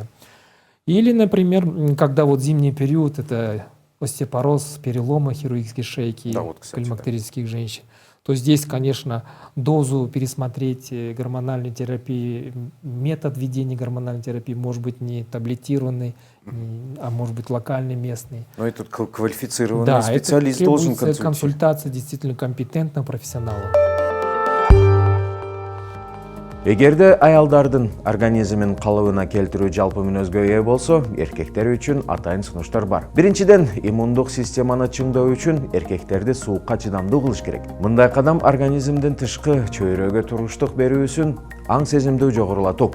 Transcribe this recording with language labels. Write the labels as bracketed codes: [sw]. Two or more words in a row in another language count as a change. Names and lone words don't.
[ru] Или, например, когда вот зимний период, это остеопороз, переломы хирургические шейки, да, вот, кстати, климактерических женщин, то здесь, конечно, дозу пересмотреть гормональной терапии, метод ведения гормональной терапии может быть не таблетированный, а может быть локальный, местный. Но этот квалифицированный специалист должен консультировать. Консультация действительно компетентного профессионала. [ky] Эгерде аялдардын организмин калыбына келтирүү жалпы мүнөзгө ээ болсо, эркектер үчүн атайын сунуштар бар. Биринчиден, иммундук системаны чыңдоо үчүн эркектерди суукка чыдамдуу кылыш керек. Мындай кадам организмдин тышкы чөйрөгө туруштук берүүсүн аң сезимдүү жогорулатуу.